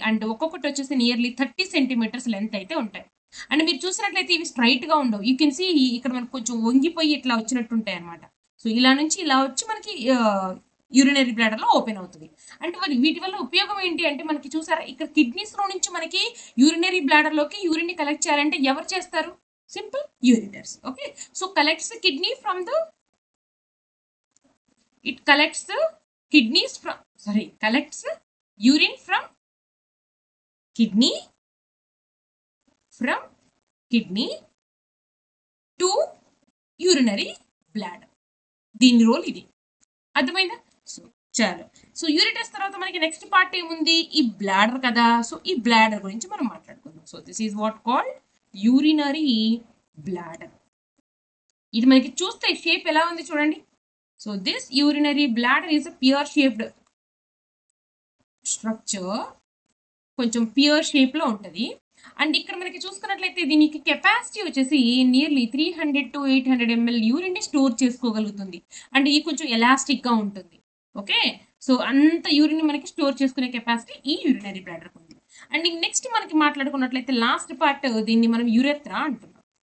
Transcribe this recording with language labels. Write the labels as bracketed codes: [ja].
[te] And ఒక్కొక్కటి వచ్చేసి nearly 30 centimetres length అయితే ఉంటాయి. అండ్ మీరు చూసినట్లయితే ఇవి స్ట్రైట్ గా ఉండవు. [en] you can see [te] ఇక్కడ మనకు కొంచెం వంగిపోయి ఇట్లా వచ్చినట్టు ఉంటాయి అనమాట. సో ఇలా నుంచి ఇలా వచ్చి మనకి యూరినరీ బ్లాడర్ లో ఓపెన్ అవుతుంది. అంటే మరి వీటి వల్ల ఉపయోగం ఏంటి అంటే మనకి చూసారా, ఇక్కడ కిడ్నీస్ లో నుంచి మనకి యూరినరీ బ్లాడర్ లోకి యూరిన్ ని కలెక్ట్ చేయాలంటే ఎవరు చేస్తారు? Simple, యూరిటర్స్. [en] Okay, so collects kidney from the it collects the kidneys from collects urine from kidney to urinary bladder. [te] దీని రోల్ ఇది, అర్థమైందా? సో చాలు. సో యూరిటర్స్ తర్వాత మనకి నెక్స్ట్ పార్ట్ ఏముంది, ఈ బ్లాడర్ కదా. సో ఈ బ్లాడర్ గురించి మనం మాట్లాడుకుందాం. [en] So this is what called urinary bladder. [te] ఇది మనకి చూస్తే షేప్ ఎలా ఉంది చూడండి. [en] So this urinary bladder is a pear shaped structure, [te] కొంచెం పియర్ షేప్ లో ఉంటది. అండ్ ఇక్కడ మనకి చూసుకున్నట్లయితే దీనికి కెపాసిటీ వచ్చేసి నియర్లీ 300 to 800 ml యూరిన్ ని స్టోర్ చేసుకోగలుగుతుంది. అండ్ ఇది కొంచెం ఎలాస్టిక్ గా ఉంటుంది. ఓకే, సో అంత యూరిన్ మనకి స్టోర్ చేసుకునే కెపాసిటీ ఈ యూరినరీ బ్లాడర్ ఉంది. అండ్ నెక్స్ట్ మనకి మాట్లాడుకున్నట్లయితే లాస్ట్ పార్ట్, దీన్ని మనం యూరెత్రా అంటున్నాం.